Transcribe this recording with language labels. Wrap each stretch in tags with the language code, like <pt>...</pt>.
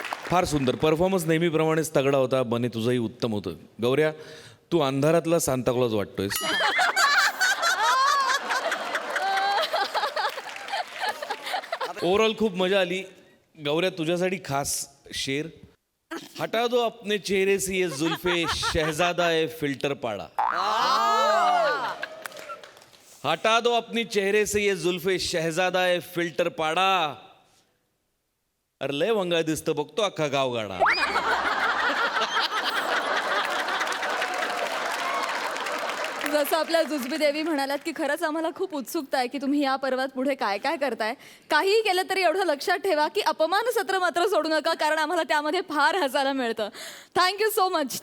<mr>फार सुंदर परफॉर्मन्स. नेहमीप्रमाणेच तगडा होता. बने तुझंही उत्तम होतं. गौऱ्या, तू अंधारातला सांताक्लॉज वाटतोयस. ओव्हरऑल खूप मजा आली. गौऱ्या, तुझ्यासाठी खास शेर.</mr> <hi>हटा दो अपने चेहरे से ये जुल्फे शहजादा है फिल्टर पाड़ा. हटा दो अपनी चेहरे से ये जुल्फे शहजादा है फिल्टर पाड़ा.</hi> <mr>अरे लय वंगाळ दिसतं बघतो अख्खा गावगाडा. जसं आपल्या जुजबी देवी म्हणालात की खरंच आम्हाला खूप उत्सुकता आहे की तुम्ही या पर्वात पुढे काय काय करताय. काहीही केलं तरी एवढं लक्षात ठेवा की अपमान सत्र मात्र सोडू नका, कारण आम्हाला त्यामध्ये फार हसायला मिळतं.</mr> <en>Thank you so much.</en>